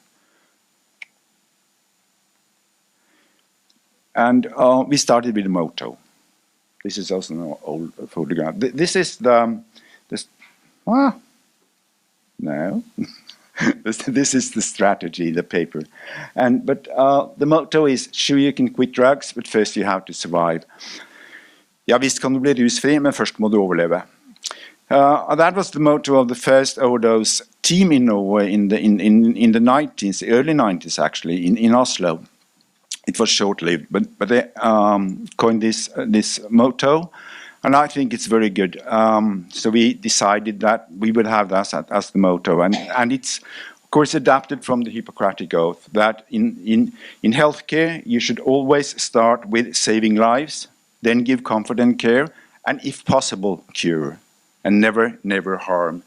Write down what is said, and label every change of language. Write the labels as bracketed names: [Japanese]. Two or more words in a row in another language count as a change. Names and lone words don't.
[English] And we started with a motto. This is also an old photograph. This is no. This is the strategy, the paper. But the motto is, sure, you can quit drugs, but first you have to survive. [Norwegian] Ja, visst kan du bli rusfri, men først må du overleve. [English] That was the motto of the first overdose team in Norway in the 90s, early 90s actually, in Oslo. It was short-lived, but they coined this motto, and I think it's very good. So we decided that we would have that as the motto, and it's of course adapted from the Hippocratic Oath that in healthcare you should always start with saving lives, then give comfort and care, and if possible cure, and never harm.